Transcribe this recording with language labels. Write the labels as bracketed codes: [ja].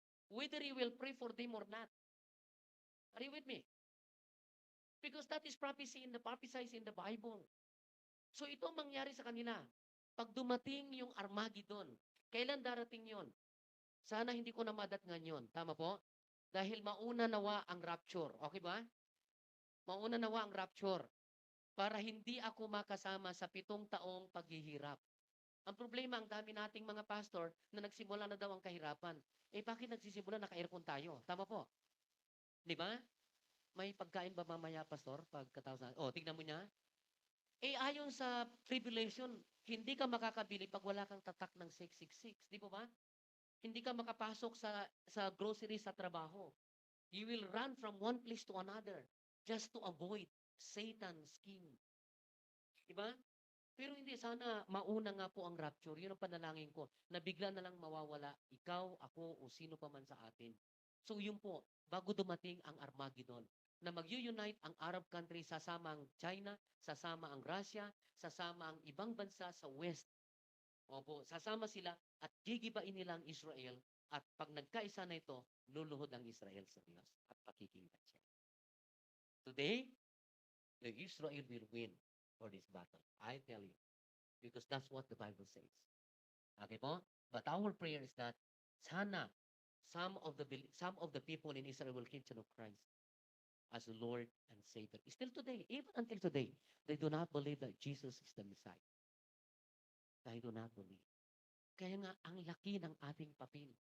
[en] Whether you will pray for them or not. Are you with me? Because that is prophesied in the Bible. [tl] So ito ang mangyari sa kanila. Pag dumating yung Armageddon, kailan darating yon? Sana hindi ko na madatngan yon. Tama po? Dahil mauna nawa ang rapture. Okay ba? Mauna nawa ang rapture. Para hindi ako makasama sa 7 taong paghihirap. Ang problema, ang dami nating mga pastor na nagsimula na daw ang kahirapan. Eh, bakit nagsisimula? Naka-aircon tayo. Tama po. Di ba? May pagkain ba mamaya, pastor? Pagkatapos na, tignan mo niya. Eh, ayon sa tribulation, hindi ka makakabili pag wala kang tatak ng 666. Di po ba? Hindi ka makapasok sa grocery sa trabaho. [en] You will run from one place to another just to avoid Satan's scheme. [tl] Diba? Pero hindi, sana mauna nga po ang rapture. Yun ang panalangin ko, na bigla na lang mawawala ikaw, ako, o sino pa man sa atin. So yun po, bago dumating ang Armageddon, na mag-unite ang Arab country, sasama ang China, sasama ang Russia, sasama ang ibang bansa sa West. Opo, sasama sila at gigibain nila ang Israel at pag nagkaisa na ito, luluhod ang Israel sa Diyos at pakikinggan siya. [en] Today, the Israel will win for this battle. I tell you. Because that's what the Bible says. Okay po? But our prayer is that sana some of the people in Israel will come to know Christ as the Lord and Savior. Still today, even until today, they do not believe that Jesus is the Messiah. They do not believe. [tl] Kaya nga, ang laki ng ating papel.